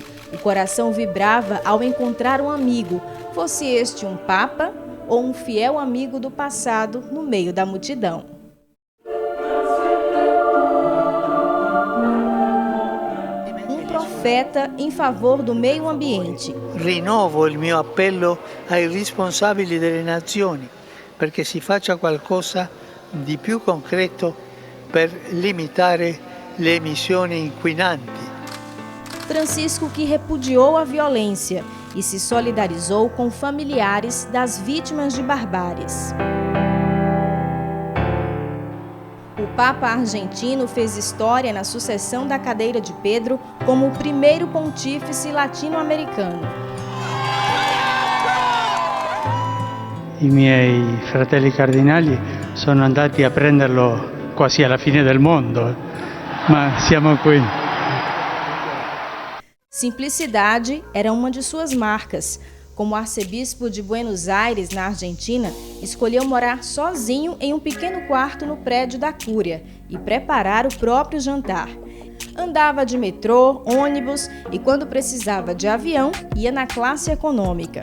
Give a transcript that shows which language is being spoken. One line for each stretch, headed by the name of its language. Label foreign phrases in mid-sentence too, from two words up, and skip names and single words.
Portuguese: O coração vibrava ao encontrar um amigo, fosse este um papa ou um fiel amigo do passado no meio da multidão. Um profeta em favor do meio ambiente.
Italian: Rinnovo il mio appello ai responsabili delle nazioni perché si faccia qualcosa di più concreto per limitare le emissioni inquinanti.
Portuguese: Francisco que repudiou a violência e se solidarizou com familiares das vítimas de barbáries. O Papa argentino fez história na sucessão da cadeira de Pedro como o primeiro pontífice latino-americano.
Italian: I miei fratelli cardinali sono andati a prenderlo quasi alla fine del mondo, ma siamo qui.
Portuguese: Simplicidade era uma de suas marcas. Como arcebispo de Buenos Aires, na Argentina, escolheu morar sozinho em um pequeno quarto no prédio da Cúria e preparar o próprio jantar. Andava de metrô, ônibus e, quando precisava de avião, ia na classe econômica.